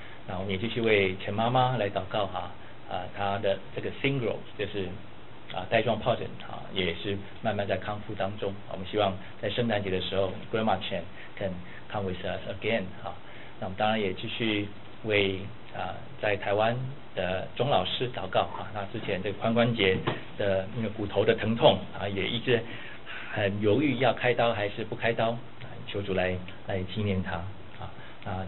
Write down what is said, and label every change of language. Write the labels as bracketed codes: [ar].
[zh] 那我们也继续为陈妈妈来祷告哈，她的这个 shingles 就是带状疱疹哈，也是慢慢在康复当中。我们希望在圣诞节的时候 ， [en] Grandma Chan can come with us again [zh] 哈。那我们当然也继续为在台湾的钟老师祷告哈。那之前这个髋关节的那个骨头的疼痛啊，也一直很犹豫要开刀还是不开刀，求主来纪念他啊。